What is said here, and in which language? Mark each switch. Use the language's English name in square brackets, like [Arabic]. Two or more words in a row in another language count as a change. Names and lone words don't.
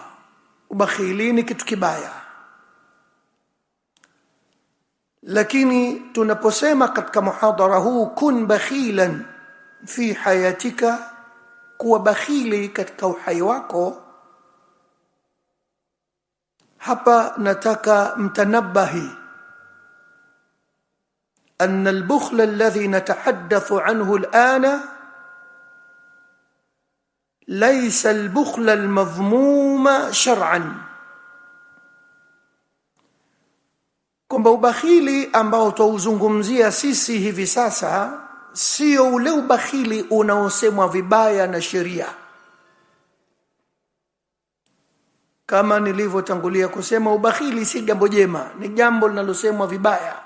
[Swahili] Ubakhili ni kitu kibaya, lakini tunaposema katika muhadhara huu [Arabic] كن بخيلا في حياتك, [Swahili] kuwa bakhili katika uhai wako, hapa nataka mtanabahi [Arabic] أن البخل الذي نتحدث عنه الآن ليس البخل المذموم شرعا. [Swahili] kwamba ubakhili ambao tuuzungumzia sisi hivi sasa sio ule ubakhili unaosemwa vibaya na sheria. Kama nilivyotangulia kusema, ubakhili si jambo jema, ni jambo linalosemwa vibaya.